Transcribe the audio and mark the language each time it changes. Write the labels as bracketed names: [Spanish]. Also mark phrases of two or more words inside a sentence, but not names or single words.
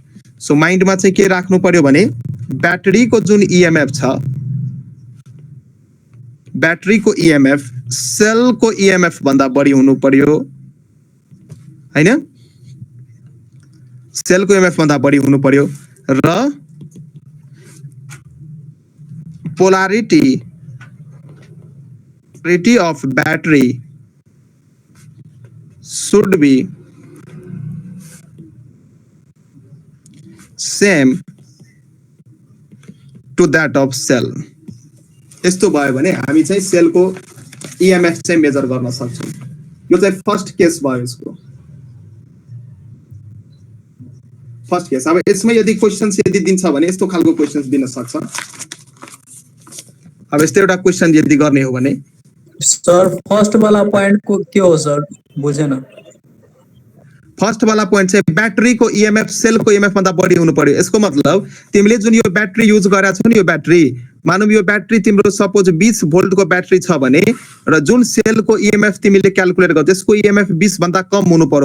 [Nepali] सो माइन्डमा चाहिँ के राख्नु पर्यो भने ब्याट्रीको जुन ईएमएफ छ, ब्याट्रीको ईएमएफ सेलको ईएमएफ भन्दा बढी हुनु पर्यो हैन, सेलको ईएमएफ भन्दा बढी हुनु पर्यो। [English] र polarity of battery should be same to that of cell। [Nepali] यस्तो भयो भने हामी चाहिँ सेलको ईएमएफ चाहिँ मेजर गर्न सक्छौँ। यो चाहिँ [English] first case [Nepali] भयो यसको, [English] first case. [Nepali] अब यसमा यदि क्वेशन्स यदि दिन्छ भने यस्तो खालको क्वेशन्स दिन सक्छ। अब यस्तो एउटा क्वेशन यदि गर्ने हो भने सर फर्स्ट वाला पॉइंट को के हो सर, बुझेन। फर्स्ट वाला पोइन्ट चाहिँ ब्याट्रीको ईएमएफ सेलको ईएमएफ भन्दा बढी हुनु पर्यो। यसको मतलब तिमीले जुन यो ब्याट्री युज गरेका छौ नि, यो ब्याट्री मानौँ यो ब्याट्री तिम्रो सपोज 20 भोल्टको ब्याट्री छ भने र जुन सेलको ईएमएफ तिमीले क्याल्कुलेट गर्छौ त्यसको ईएमएफ 20 भन्दा कम हुनु पर्यो।